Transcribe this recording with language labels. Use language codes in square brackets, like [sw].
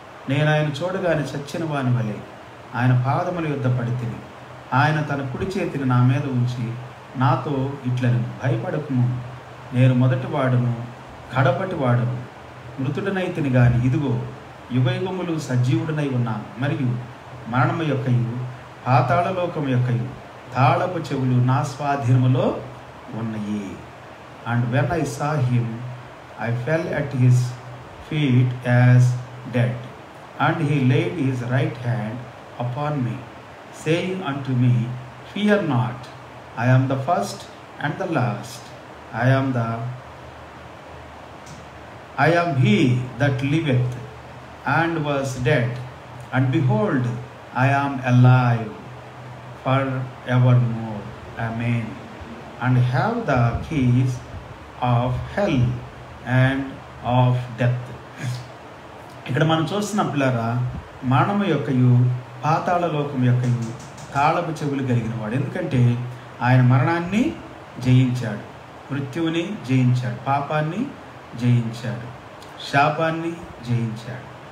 [te] నేను ఆయన చూడగానే చచ్చిన వాని వలె ఆయన పాదముల యొద్ద పడి తిని, ఆయన తన కుడి చేతిని నా మీద ఉంచి నాతో ఇట్లను, భయపడకుము, నేను మొదటి వాడును కడపటి వాడును, మృతుడనైతిని గాని ఇదిగో యుగయుగములు సజీవుడనై ఉన్నాను, మరియు మరణము యొక్కయు పాతాళలోకము యొక్కయు తాళపు చెవులు నా స్వాధీనములో ఉన్నాయి. [en] And when I saw him, I fell at his feet as dead. And he laid his right hand upon me, saying unto me, Fear not, I am the first and the last. I am he that liveth and was dead, and behold, I am alive forevermore. Amen. And have the keys of hell and of death. [te] ఇక్కడ మనం చూస్తున్న పిల్లరా, మరణము యొక్కయు పాతాళ లోకం యొక్కయు తాళపు చెవులు కలిగిన వాడు. ఎందుకంటే ఆయన మరణాన్ని జయించాడు, మృత్యువుని జయించాడు, పాపాన్ని జయించాడు, శాపాన్ని జయించాడు.